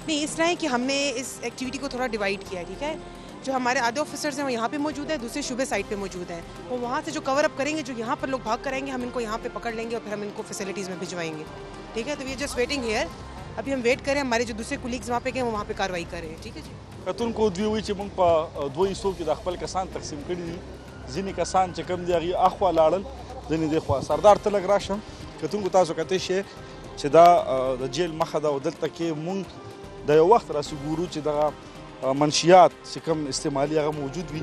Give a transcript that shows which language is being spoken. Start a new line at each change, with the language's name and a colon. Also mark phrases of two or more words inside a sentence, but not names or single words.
Hindi: नहीं, इस तरह है कि हमने इस एक्टिविटी को थोड़ा डिवाइड किया है, ठीक है। जो हमारे आधे ऑफिसर्स हैं वो यहाँ पे मौजूद है, दूसरे शूबे साइड पे मौजूद हैं। वो वहाँ से जो कवर अप करेंगे, जो यहाँ पर लोग भाग कराएंगे, हम इनको यहाँ पे पकड़ लेंगे और फिर हम इनको फैसिलिटीज़ में भिजवाएंगे, ठीक है। तो
English: we just waiting here,
Hindi: अभी हम वेट करें, हमारे जो दूसरे कुलीग्स वहाँ पे गए वो वहाँ पे कार्रवाई कर रहे हैं, ठीक है जी।
Pashto: کتون کو دوی وی چې مونږ په دوه حصو کې د خپل کسان تقسیم کړي دي. ځینې کسان چې کوم دي هغې اخوا لاړل، ځینې دې خوا. سردار ته لږ راشه. کتونکو تاسو کتی شئ چې دا د جیل مخه ده او دلته کې مونږ د یو وخت راسې ګورو چې دغه منشیات چې کوم استعمالي هغه موجود وي.